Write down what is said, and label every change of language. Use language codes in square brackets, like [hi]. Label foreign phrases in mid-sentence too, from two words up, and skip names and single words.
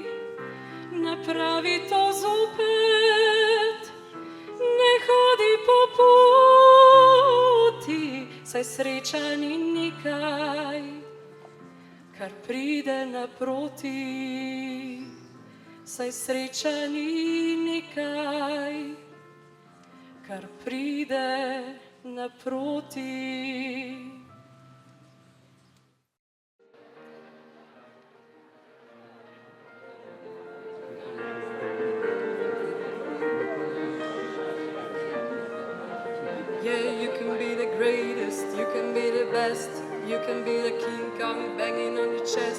[sl] Napravi to zopet, ne hodi po poti, saj sreča ni nekaj, kar pride naproti. Saj sreča ni nekaj, kar pride naproti. [en] Yeah, you can be the greatest, you can be the best, you can be the King Kong banging on your chest.